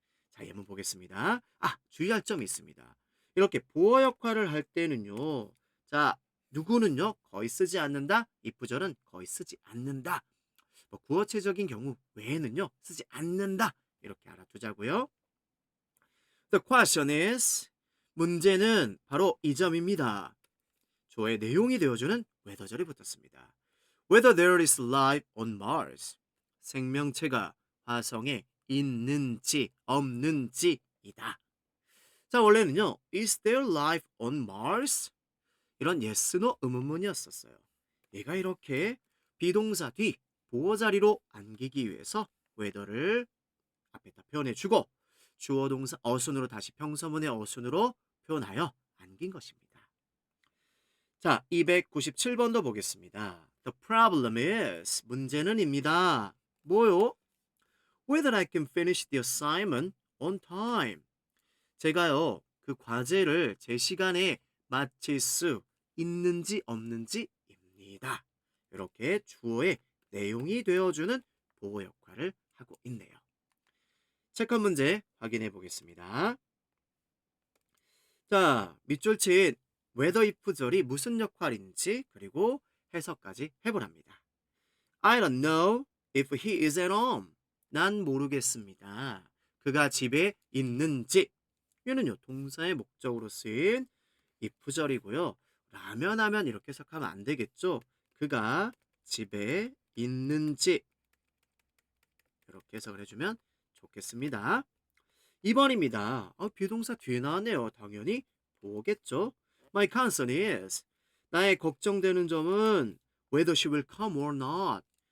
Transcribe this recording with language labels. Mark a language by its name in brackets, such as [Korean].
[Korean] 자, 예문 보겠습니다. 주의할 점이 있습니다. 이렇게 보어 역할을 할 때는요, 자, 누구는요, 거의 쓰지 않는다, if절은 거의 쓰지 않는다, 뭐 구어체적인 경우 외에는요, 쓰지 않는다, 이렇게 알아두자고요. [English] The question is, [Korean] 문제는 바로 이 점입니다. 조의 내용이 되어주는 whether절이 붙었습니다. [English] Whether there is life on Mars. [Korean] 생명체가 화성에 있는지 없는지이다. 자, 원래는요, [English] is there life on Mars? [Korean] 이런 yes, no 의문문이었었어요. 얘가 이렇게 비동사 뒤 보어 자리로 안기기 위해서 whether를 앞에다 표현해주고 주어 동사 어순으로 다시 평서문의 어순으로 표현하여 안긴 것입니다. 자, 297번도 보겠습니다. [English] The problem is [Korean] 문제는입니다. 뭐요? [English] Whether I can finish the assignment on time. [Korean] 제가요, 그 과제를 제 시간에 마칠 수 있는지 없는지입니다. 이렇게 주어의 내용이 되어주는 보호 역할을 하고 있네요. 체크 문제 확인해 보겠습니다. 자, 밑줄 친 whether if절이 무슨 역할인지 그리고 해석까지 해보랍니다. [English] I don't know if he is at home. [Korean] 난 모르겠습니다. 그가 집에 있는지. 얘는요, 동사의 목적으로 쓰인 if절이고요. 라면 하면 이렇게 해석하면 안 되겠죠. 그가 집에 있는지 이렇게 해석을 해주면 좋겠습니다. 2번입니다. 비동사 뒤에 나왔네요. 당연히 보겠죠. [English] My concern is [Korean] 나의 걱정되는 점은 [English] whether she will come or not.